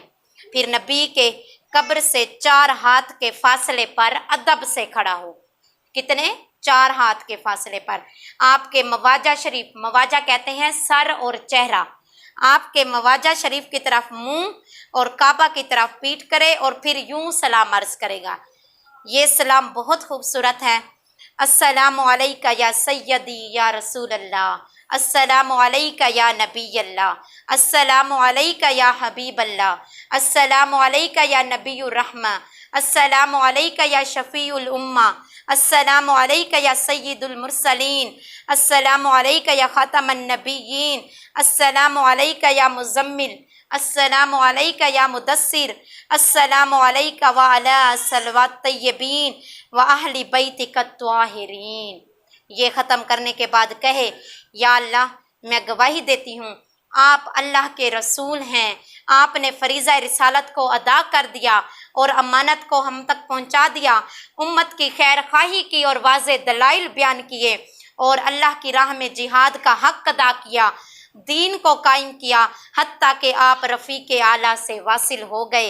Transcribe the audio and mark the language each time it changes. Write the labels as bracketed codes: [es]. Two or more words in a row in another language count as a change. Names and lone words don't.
[hi] फिर नबी के कब्र से 4 हाथ के फासले पर अदब से खड़ा हो, कितने, 4 हाथ के फासले पर आपके मवाजा शरीफ, मवाजा कहते हैं सर और चेहरा, आपके मवाजा शरीफ की तरफ मुंह और काबा की तरफ पीठ करे और फिर यूं सलाम अर्ज करेगा। ये सलाम बहुत खूबसूरत है। [ar] السلام عليك يا سيدي يا رسول الله السلام عليك يا نبي الله السلام عليك يا حبيب الله السلام عليك يا نبي الرحمة السلام عليك يا شفيع الأمة, السلام عليك يا سيد المرسلين السلام عليك يا خاتم النبيين, السلام عليك يا مزمل السلام عليك يا مدثر السلام عليك وعلى صلوات طيبين وأهل بيتك الطاهرين. [hi] ये ख़त्म करने के बाद कहे, या अल्लाह मैं गवाही देती हूँ आप अल्लाह के रसूल हैं, आपने फरीज़ा रिसालत को अदा कर दिया और अमानत को हम तक पहुँचा दिया, उम्मत की खैर खाही की और वाज़े दलाइल बयान किए और अल्लाह की राह में जिहाद का हक़ अदा किया, दीन को कायम किया, हत्ता कि आप रफ़ीक़ आला से वासिल हो गए।